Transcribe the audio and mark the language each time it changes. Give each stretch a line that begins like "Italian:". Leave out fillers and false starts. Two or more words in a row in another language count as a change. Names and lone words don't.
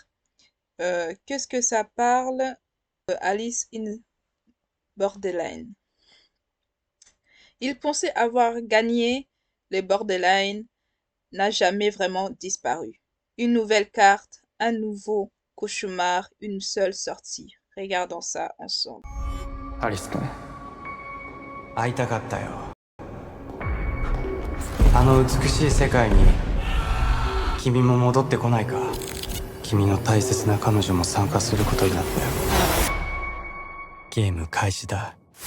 French: Qu'est-ce que ça parle? Alice in Borderline. Il pensait avoir gagné, le Borderline n'a jamais vraiment disparu. Une nouvelle carte, un nouveau cauchemar, une seule sortie. Regardons ça ensemble.
Japanese: アリス君会いたかったよ。あの美しい世界に君も戻ってこないか。君の大切な彼女も参加することになったよ。ゲーム開始だ。